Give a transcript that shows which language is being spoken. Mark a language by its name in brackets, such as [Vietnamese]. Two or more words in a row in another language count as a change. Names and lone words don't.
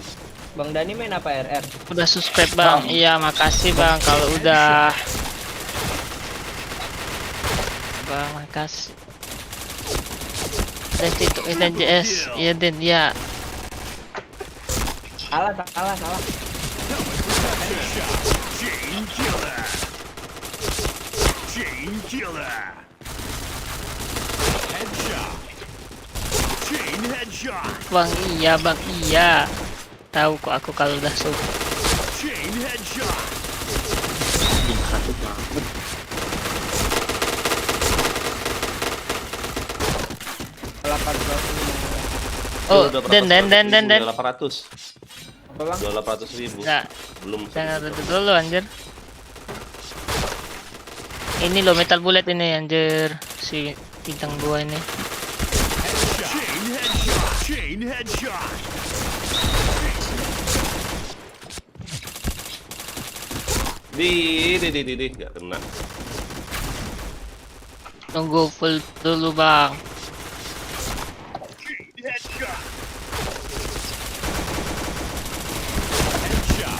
[Indonesian] Bang Dani main apa RR? Udah subscribe bang. Iya, makasih bang kalau udah. Bang, makasih. itu NJS. Iya Den, ya. Salah. [English] Headshot. Chain killer. Chain killer. Headshot. Chain headshot. [Indonesian] Bang, iya. Tahu kok aku kalau udah sub. [English] Chain headshot. [Indonesian] Satu banget. Oh, Udah berapa Den. sekarang? 800. Apa bang? 800.000. Enggak, Belum. jangan tutup dulu anjir. Ini loh Metal Bullet ini anjir. Si bintang 2 ini. [English] Headshot. Chain headshot. Chain headshot. [Indonesian] Di, nggak kena. Tunggu full dulu bang. [English] Headshot. Headshot.